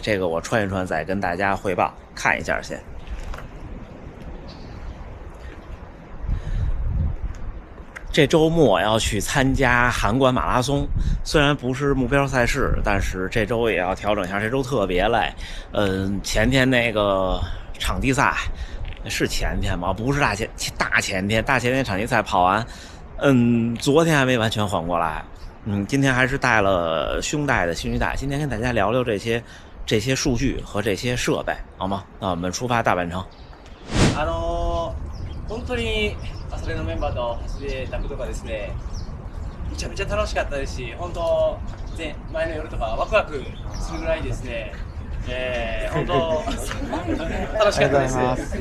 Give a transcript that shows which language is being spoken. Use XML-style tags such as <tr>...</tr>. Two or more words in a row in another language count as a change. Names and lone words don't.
<zh>这个我穿一穿再跟大家汇报，看一下先。这周末要去参加函馆马拉松，虽然不是目标赛事，但是这周也要调整一下。这周特别累，前天那个场地赛是前天吗？不是大前天场地赛跑完，昨天还没完全缓过来，今天还是带了胸带的心率带。今天跟大家聊聊这些数据和这些设备，好吗？那我们出发大阪城。</zh> <ja>本当に朝練のメンバーと走れたことがですね、めちゃめちゃ楽しかったですし、本当前の夜とかワクワクするぐらいですね、本当楽しかったです。</ja>